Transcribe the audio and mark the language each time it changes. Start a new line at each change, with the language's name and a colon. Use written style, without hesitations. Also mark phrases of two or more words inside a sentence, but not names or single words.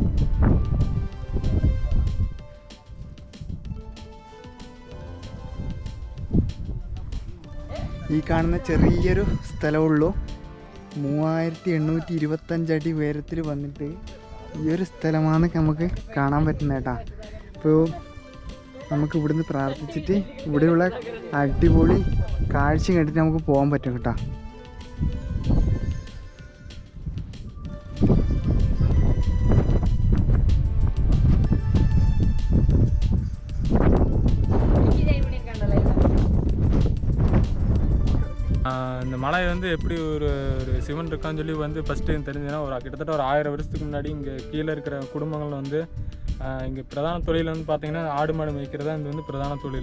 Malayalam: ഈ കാണുന്ന ചെറിയൊരു സ്ഥലമുള്ളൂ. 3825 അടി ഉയരത്തിൽ വന്നിട്ട് ഈ ഒരു സ്ഥലമാണ് നമുക്ക് കാണാൻ പറ്റുന്നത് കേട്ടോ. അപ്പോൾ നമുക്ക് ഇവിടുന്ന് പ്രാർത്ഥിച്ചിട്ട് ഇവിടെയുള്ള അടിപൊളി കാഴ്ച കണ്ടിട്ട് നമുക്ക് പോകാൻ പറ്റും കേട്ടോ.
Tamil: இந்த மலை வந்து எப்படி ஒரு சிவன் இருக்கான்னு சொல்லி வந்து ஃபஸ்ட்டு தெரிஞ்சதுன்னா கிட்டத்தட்ட ஒரு 1000 வருஷத்துக்கு முன்னாடி இங்கே கீழே இருக்கிற குடும்பங்கள் வந்து இங்கே பிரதான தொழில் வந்து பார்த்திங்கன்னா ஆடு மாடு மேய்க்கிறதா இது வந்து பிரதான தொழில்.